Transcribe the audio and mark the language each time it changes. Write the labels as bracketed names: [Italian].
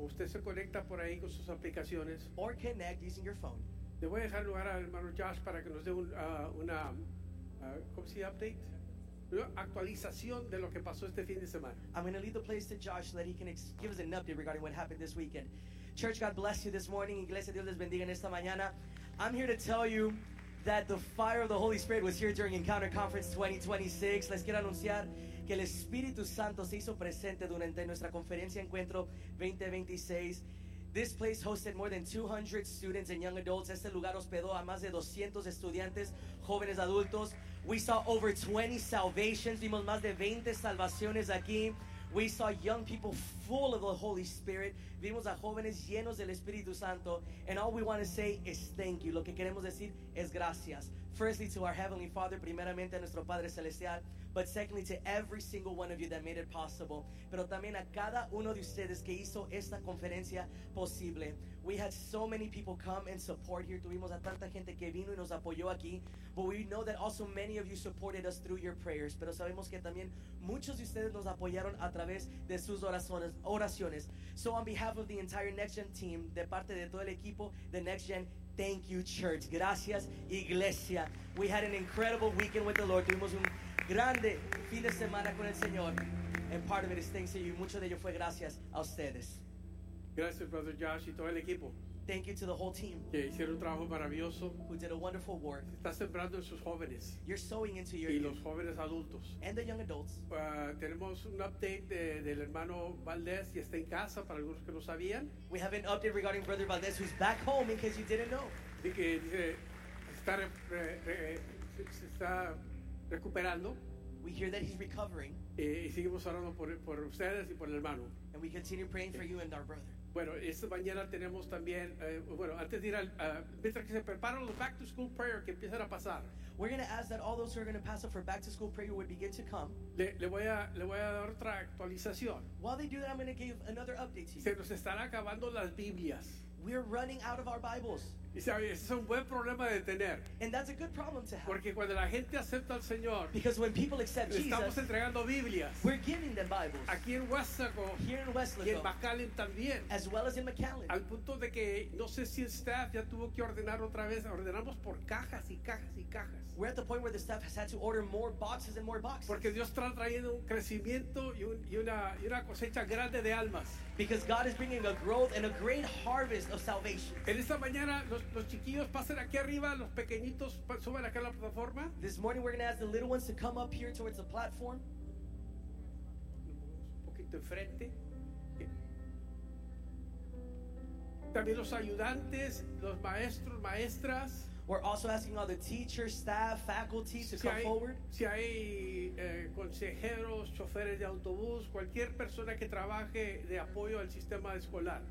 [Spanish] Usted se conecta por ahí con sus aplicaciones. [English] Or connect using your phone. [Spanish] Le voy a dejar lugar al hermano Josh para que nos dé ¿cómo se dice? Update. Actualización de lo que pasó este fin de semana. [English] I'm going to leave the place to Josh so that he can give us an update regarding what happened this weekend. Church, God bless you this morning. [Spanish] Iglesia, Dios les bendiga en esta mañana. [English] I'm here to tell you that the fire of the Holy Spirit was here during Encounter Conference 2026. [Spanish] Les quiero anunciar que el Espíritu Santo se hizo presente durante nuestra conferencia Encuentro 2026. [English] This place hosted more than 200 students and young adults. [Spanish] Este lugar hospedó a más de 200 estudiantes, jóvenes adultos. [English] We saw over 20 salvations. [Spanish] Vimos más de 20 salvaciones aquí. [English] We saw young people full of the Holy Spirit. [Spanish] Vimos a jóvenes llenos del Espíritu Santo. [English] And all we want to say is thank you. [Spanish] Lo que queremos decir es gracias. [English] Firstly, to our Heavenly Father, [Spanish] primeramente a nuestro Padre Celestial. [English] But secondly, to every single one of you that made it possible. [Spanish] Pero también a cada uno de ustedes que hizo esta conferencia posible. [English] We had so many people come and support here. [Spanish] Tuvimos a tanta gente que vino y nos apoyó aquí. [English] But we know that also many of you supported us through your prayers. [Spanish] Pero sabemos que también muchos de ustedes nos apoyaron a través de sus oraciones. [English] So on behalf of the entire NextGen team, [Spanish] de parte de todo el equipo de NextGen, [English] thank you, church. [Spanish] Gracias, iglesia. [English] We had an incredible weekend with the Lord. [Spanish] Tuvimos un grande fin de semana con el Señor. [English] And part of it is thanks to you. [Spanish] Mucho de ello fue gracias a ustedes. Gracias, Brother Josh, y todo el equipo. [English] Thank you to the whole team. [Spanish] Que hicieron un trabajo maravilloso. [English] Who did a wonderful work. [Spanish] Se está sembrando en sus jóvenes. [English] You're sowing into your [Spanish] y los jóvenes adultos. [English] And the young adults. [Spanish] Tenemos un update del hermano Valdez y está en casa para algunos que no sabían. [English] We have an update regarding Brother Valdez who's back home in case you didn't know. [Spanish] Y que se está recuperando. [English] We hear that he's recovering. [Spanish] Y seguimos orando por ustedes y por el hermano. [English] And we continue praying for you and our brother. [Spanish] Bueno, esta mañana tenemos también, antes de ir al, mientras que se preparan los [English] back to school prayer [Spanish] que empiezan a pasar. [English] We're going to ask that all those who are going to pass up for back to school prayer would begin to come. [Spanish] Le voy a dar otra actualización. [English] While they do that, I'm going to give another update to you. [Spanish] Se nos están acabando las Biblias. [English] We're running out of our Bibles. [Spanish] Y sabe, ese es un buen problema de tener. [English] And that's a good problem to have. [Spanish] Porque cuando la gente acepta al Señor, [English] because when people accept Jesus, [Spanish] estamos entregando Biblias. [English] We're giving them Bibles. [Spanish] Aquí en Weslaco, [English] here in Weslaco, [Spanish] y en McAllen también. [English] As well as in McAllen. [Spanish] Al punto de que no sé si el staff ya tuvo que ordenar otra vez. Ordenamos por cajas y cajas y cajas. [English] We're at the point where the staff has had to order more boxes and more boxes. [Spanish] Porque Dios está trayendo un crecimiento y una cosecha grande de almas. [English] Because God is bringing a growth and a great harvest of salvation. [Spanish] En esta mañana los chiquillos pasen aquí arriba, los pequeñitos suban acá a la plataforma. [English] This morning we're going to ask the little ones to come up here towards the platform. [Spanish] Un poquito enfrente. También los ayudantes, los maestros, maestras. [English] We're also asking all the teachers, staff, faculty to come forward. [Spanish] Si hay consejeros, choferes de autobús, cualquier persona que trabaje de apoyo al sistema escolar.